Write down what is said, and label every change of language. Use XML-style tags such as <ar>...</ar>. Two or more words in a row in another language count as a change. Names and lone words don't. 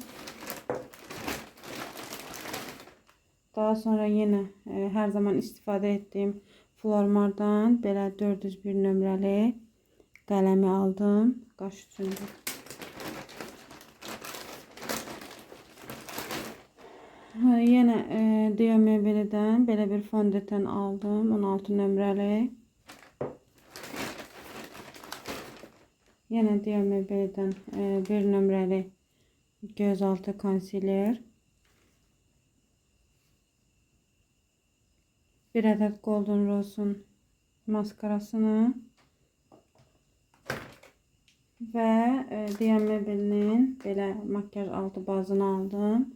<tr>Daha sonra yine her zaman istifadə ettiğim Flormar'dan belə 401</tr> <az>nömrəli qələmi aldım. Qaş üçündür.</az> <tr>Yine Diamebeli'den belə bir fondöten aldım.</tr> <az>16 nömrəli.</az> <tr>Yine Diamebeli'den bir nömrəli gözaltı konsiler. Bir adet Golden Rose'un maskarasını ve Diamebeli'nin belə makyaj altı bazını aldım.</tr>